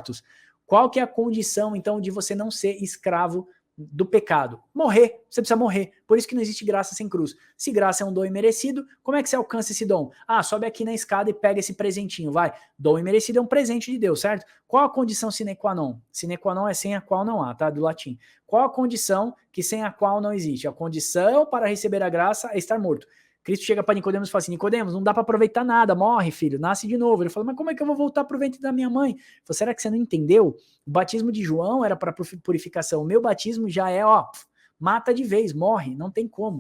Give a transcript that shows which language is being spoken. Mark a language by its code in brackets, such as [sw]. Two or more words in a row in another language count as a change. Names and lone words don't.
[pt] Qual que é a condição, então, de você não ser escravo do pecado? Morrer. Você precisa morrer. Por isso que não existe graça sem cruz. Se graça é um dom imerecido, como é que você alcança esse dom? Ah, sobe aqui na escada e pega esse presentinho, vai. Dom imerecido é um presente de Deus, certo? Qual a condição [la] sine qua non? Sine qua non [pt] é sem a qual não há, tá? Do latim. Qual a condição que sem a qual não existe? A condição para receber a graça é estar morto. Cristo chega para Nicodemos e fala assim, Nicodemos, não dá para aproveitar nada, morre, filho, nasce de novo. Ele fala, mas como é que eu vou voltar pro ventre da minha mãe? Ele falou, será que você não entendeu? O batismo de João era para purificação, o meu batismo já é, mata de vez, morre, não tem como.